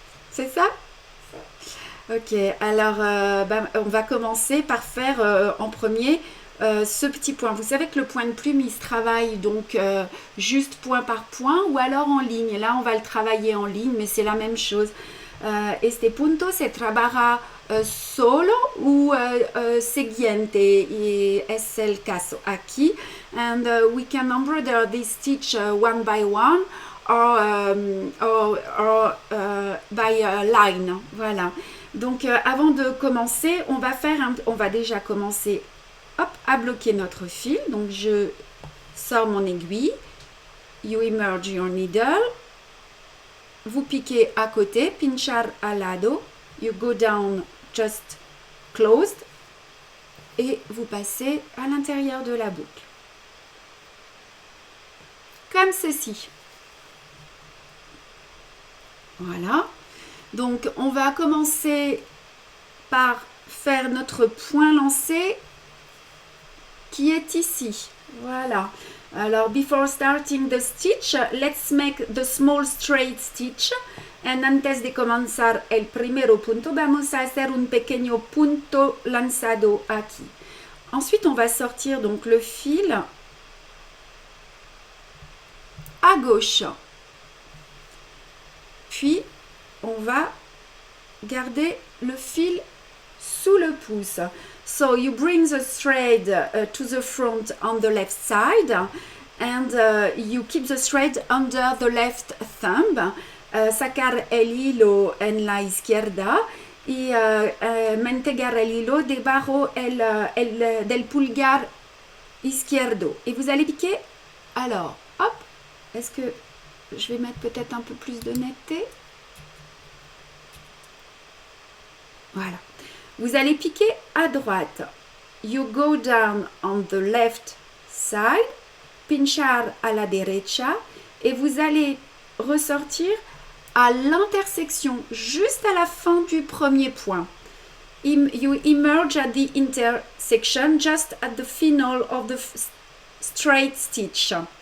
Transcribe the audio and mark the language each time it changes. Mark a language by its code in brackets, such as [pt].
[fr] C'est ça? Ok, alors on va commencer par faire en premier ce petit point. Vous savez que le point de plume, il se travaille donc juste point par point ou alors en ligne. Là, on va le travailler en ligne, mais c'est la même chose. [es] Este punto se trabaja solo ou siguiente, y es el caso aquí. [en] And we can embroider this stitch one by one or by line. [fr] Voilà. Donc avant de commencer, on va déjà commencer à bloquer notre fil. Donc je sors mon aiguille. [en] You emerge your needle. [fr] Vous piquez à côté, [es] pinchar al lado, [en] you go down just closed [fr] et vous passez à l'intérieur de la boucle. Comme ceci. Voilà. Donc on va commencer par faire notre point lancé qui est ici. Voilà. [en] Alors, before starting the stitch, let's make the small straight stitch. [es] And antes de comenzar el primero punto, vamos a hacer un pequeño punto lanzado aquí. [fr] Ensuite, on va sortir donc le fil à gauche. Puis, on va garder le fil sous le pouce. [en] So you bring the thread to the front on the left side and you keep the thread under the left thumb. [es] Sacar el hilo en la izquierda y mantener el hilo debajo del pulgar izquierdo. [fr] Et vous allez piquer. Alors, hop, est-ce que je vais mettre peut-être un peu plus de netteté? Voilà. Vous allez piquer à droite. [en] You go down on the left side, [es] pinchar a la derecha, [fr] et vous allez ressortir à l'intersection, juste à la fin du premier point. [en] You emerge at the intersection, just at the final of the straight stitch.